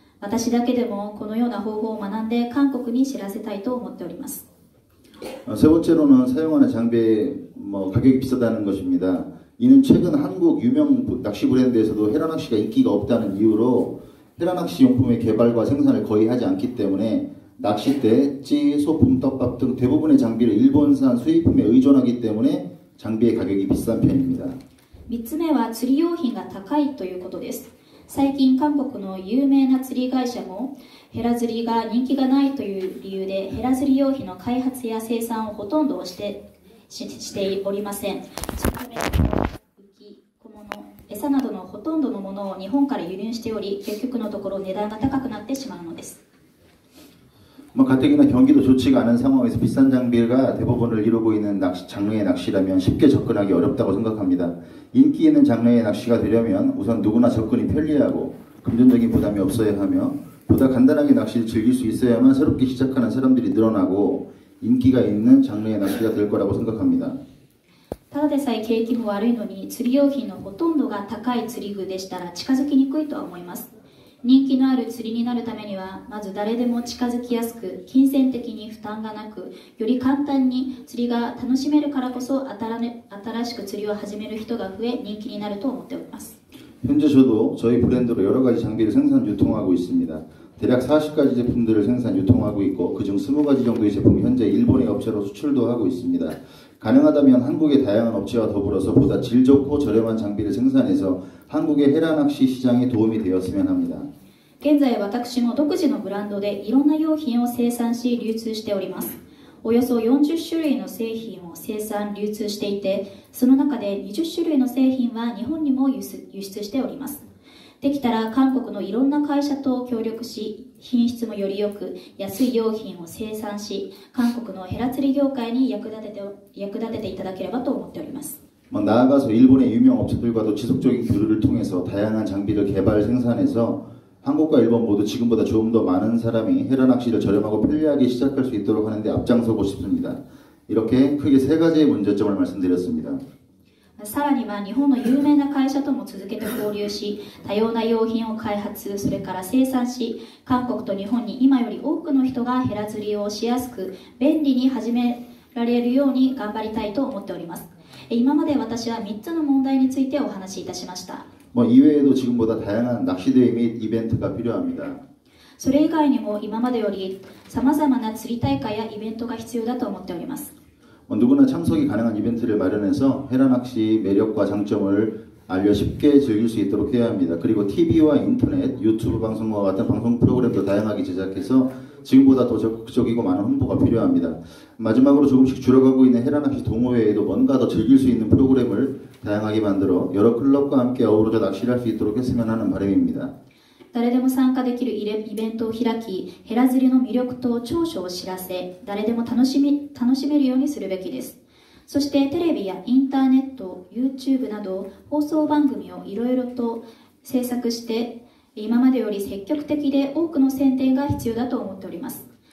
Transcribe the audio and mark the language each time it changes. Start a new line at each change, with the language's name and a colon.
Japanese: 私だけでもこのような方法を学んで韓国に知らせたいと思っております。
Korean: 세 번째로는 사용하는 장비의 가격이 비싸다는 것입니다. 이는 최근 한국 유명 낚시 브랜드에서도 헤라 낚시가 인기가 없다는 이유로 헤라 낚시 용품의 개발과 생산을 거의 하지 않기 때문에 낚싯대, 찌, 소품, 떡밥 등 대부분의 장비를 일본산 수입품에 의존하기 때문에 장비의 가격이 비싼 편입니다.
Japanese: 3つ目は釣り用品が高いということです。最近韓国の有名な釣り会社もヘラ釣りが人気がないという理由でヘラ釣り用品の開発や生産をほとんどしておりません。そのため浮き、小物、餌などのほとんどのものを日本から輸入しており、結局のところ値段が高くなってしまうのです。
Korean: 가뜩이나 경기도 좋지가 않은 상황에서 비싼 장비가 대부분을 이루고 있는 장르의 낚시라면 쉽게 접근하기 어렵다고 생각합니다. 인기 있는 장르의 낚시가 되려면 우선 누구나 접근이 편리하고 금전적인 부담이 없어야 하며 보다 간단하게 낚시를 즐길 수 있어야만 새롭게 시작하는 사람들이 늘어나고 인기가 있는 장르의 낚시가 될 거라고 생각합니다.
Japanese: ただでさえ景気も悪いのに釣り用品のほとんどが高い釣り具でしたら近づきにくいとは思います。人気のある釣りになるためには、まず誰でも近づきやすく、金銭的に負担がなく、より簡単に釣りが楽しめるからこそ、新しく釣りを始める人が増え、人気になると思っております。
Korean: 현재 저도 저희 브랜드로 여러 가지 장비를 생산 유통하고 있습니다. 대략 40가지 제품들을 생산 유통하고 있고, 그중 20가지 정도의 제품이 현재 일본의 업체로 수출도 하고 있습니다. 가능하다면 한국의 다양한 업체와 더불어서 보다 질 좋고 저렴한 장비를 생산해서 한국의 헤라 낚시 시장에 도움이 되었으면 합니다.
Japanese: 現在私も独自のブランドでいろんな用品を生産し流通しております。およそ40種類の製品を生産流通していて、その中で20種類の製品は日本にも輸出しております。できたら韓国のいろんな会社と協力し、品質もより良く安い用品を生産し、韓国のヘラ釣り業界に役立てていただければと思っております。
Korean: 나아가서 일본의 유명 업체들과도 지속적인 교류를 통해서 다양한 장비를 개발 생산해서 한국과 일본 모두 지금보다 조금 더 많은 사람이 헤라 낚시를 저렴하고 편리하게 시작할 수 있도록 하는데 앞장서고 싶습니다. 이렇게 크게 3가지의 문제점을 말씀드렸습니다.
Japanese: さらには日本の有名な会社とも続けて交流し、多様な用品を開発、それから生産し、韓国と日本に今より多くの人がヘラ釣りをしやすく便利に始められるように頑張りたいと思っております。今まで私は3つの問題についてお話しいたしました。
Korean: 이외에도 지금보다 다양한 낚시대회 및 이벤트가 필요합니다.
Japanese: それ以外にも今までより様々な釣り大会やイベントが必要だと思っております。
Korean: 누구나 참석이 가능한 이벤트를 마련해서 헤라 낚시 매력과 장점을 알려 쉽게 즐길 수 있도록 해야 합니다. 그리고 TV와 인터넷, 유튜브 방송과 같은 방송 프로그램도 다양하게 제작해서 지금보다 더 적극적이고 많은 홍보가 필요합니다. 마지막으로 조금씩 줄어가고 있는 헤라 낚시 동호회에도 뭔가 더 즐길 수 있는 프로그램을 다양하게 만들어 여러 클럽과 함께 어우러져 낚시를 할 수 있도록 했으면 하는 바람입니다.
Japanese: 誰でも参加できるイベントを開き、ヘラ釣りの魅力と長所を知らせ、誰でも楽しめるようにするべきです。そしてテレビやインターネット、YouTube など放送番組をいろいろと制作して、今までより積極的で多くの宣伝が必要だと思っております。